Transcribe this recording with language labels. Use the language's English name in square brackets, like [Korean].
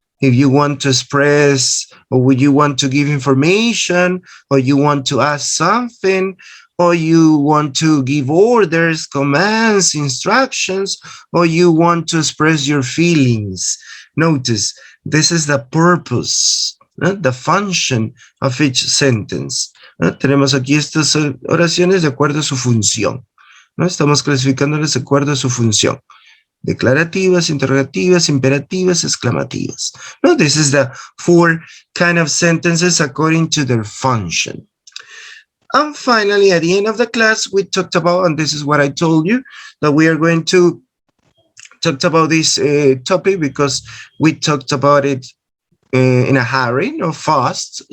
[English] If you want to express, or would you want to give information, or you want to ask something, or you want to give orders, commands, instructions, or you want to express your feelings. Notice, this is the purpose, the function of each sentence. [Spanish] Tenemos aquí estas oraciones de acuerdo a su función. Estamos clasificándolas de acuerdo a su función. Declarativas, interrogativas, imperativas, exclamativas. [English] This is the 4 kind of sentences according to their function. And finally, at the end of the class, we talked about, and this is what I told you, that we are going to talk about this topic because we talked about it in a hurry, no fast.